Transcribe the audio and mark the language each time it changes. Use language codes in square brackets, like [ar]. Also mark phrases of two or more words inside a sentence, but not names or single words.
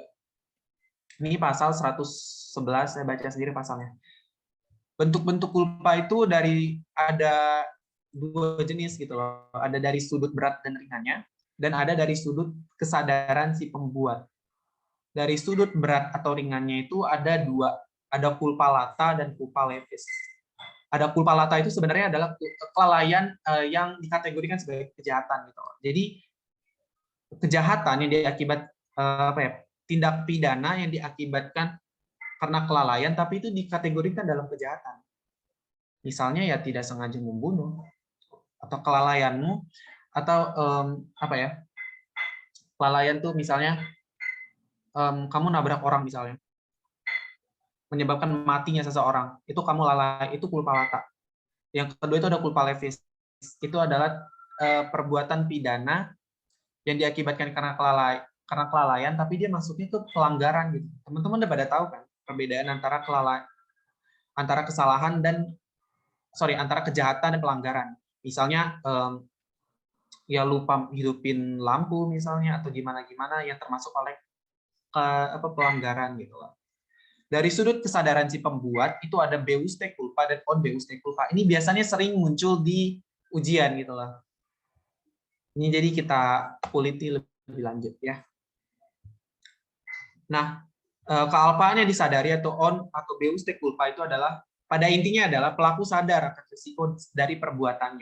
[id] Ini pasal 111, saya baca sendiri pasalnya. Bentuk-bentuk culpa itu ada dua jenis gitu loh. Ada dari sudut berat dan ringannya, dan ada dari sudut kesadaran si pembuat. Dari sudut berat atau ringannya itu ada dua, ada [la] culpa lata [id] dan [la] culpa levis. [id] Ada [la] culpa lata [id] itu sebenarnya adalah kelalaian yang dikategorikan sebagai kejahatan gitu. Jadi kejahatan yang diakibat tindak pidana yang diakibatkan karena kelalaian, tapi itu dikategorikan dalam kejahatan. Misalnya ya tidak sengaja membunuh, atau kelalaianmu, atau kelalaian tuh misalnya kamu nabrak orang misalnya, menyebabkan matinya seseorang, itu kamu lalai, itu [la] culpa lata. [id] Yang kedua itu ada [la] culpa levis, [id] itu adalah perbuatan pidana yang diakibatkan karena kelalaian, tapi dia masuknya ke pelanggaran gitu. Teman-teman udah pada tahu kan perbedaan antara antara kesalahan dan antara kejahatan dan pelanggaran. Misalnya ya lupa hidupin lampu misalnya, atau gimana yang termasuk oleh pelanggaran gitu loh. Dari sudut kesadaran si pembuat itu ada [la] beuste culpa [id] dan [la] on beuste culpa. [id] Ini biasanya sering muncul di ujian gitu loh. Ini jadi kita kuliti lebih lanjut ya. Nah, kealpaan yang disadari atau on atau [la] beuste culpa [id] itu adalah pada intinya adalah pelaku sadar akan risiko dari perbuatannya.